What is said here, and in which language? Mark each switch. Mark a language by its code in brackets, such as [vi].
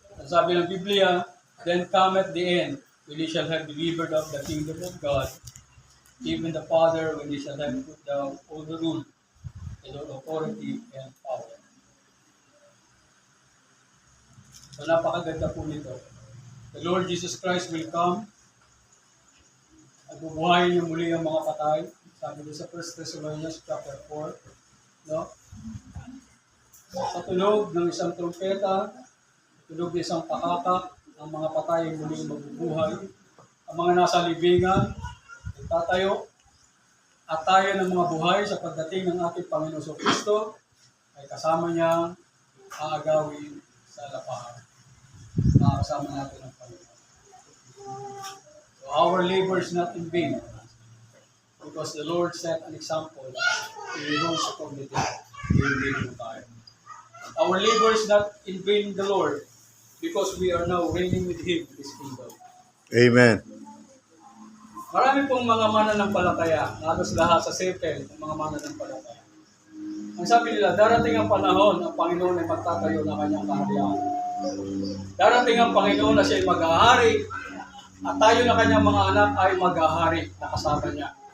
[tl] Sabi ng Biblia, [en] then cometh the end, when he shall have delivered up the kingdom of God, even the Father, when he shall have put down all the rule, and all authority and power. [tl] So napakaganda po nito. [en] The Lord Jesus Christ will come [tl] at bubuhayin niyo muli ang mga patay. Sabi doon sa 1 Thessalonians chapter 4. No? Sa tunog ng isang trumpeta, sa tunog ng isang pakakak, ang mga patay ay muli mabubuhay. Ang mga nasa libingan ay tatayo. At tayo ng mga buhay sa pagdating ng ating Panginoon Kristo ay kasama niya aagawin sa lapahan. Makakasama natin ang Panginoon. [en] So our labor is not in vain because the Lord set an example. He rose from the dead. He will live tayo. Our labor is not in vain in the Lord because we are now reigning with Him in His kingdom. Amen. [tl] Marami pong mga mananampalataya, halos lahat sa circle ng mga mananampalataya. Ang sabi nila, darating ang panahon, ang Panginoon ay magtatayo ng kanyang kaharian. Darating ang Panginoon na siya ay mag-ahari, at tayo na kanyang mga anak ay mag-ahari na kasama niya.